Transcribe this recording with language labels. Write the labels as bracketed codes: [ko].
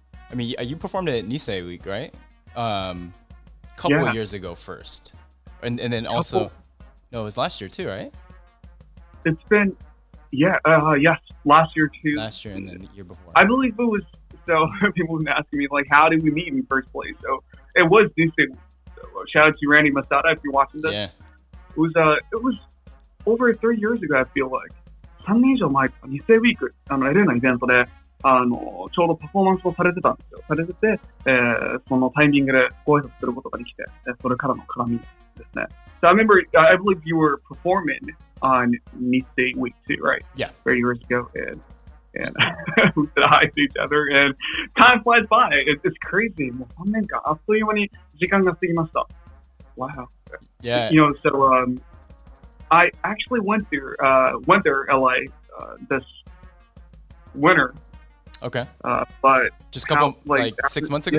[en] I mean, you performed at Nisei Week, right? Couple of years ago first, and then also, no, it was last year too, right? It's been, yes, last year too. Last year and then the year before. I believe it was. So people have been asking me like, how did we meet in the first place? So it was Nisei Week. So shout out to Randy Masada if you're watching this. Yeah. It was over 3 years ago. I feel like [ja] 3年以上前かニセウィークLAのイベントでちょうどパフォーマンスをされてたんですよ。されてて、そのタイミングでご挨拶することができて、それからの絡みですね。 [en] So I remember, I believe you were performing on Nisei Week too, right? Yeah. 3 years ago, and we said hi to each other, and time flies by. It's crazy. [ja] もう3年間あっという間に時間が過ぎました。 [en] Wow. Yeah. So I actually went there LA this winter. Okay. But just a couple like 6 months ago.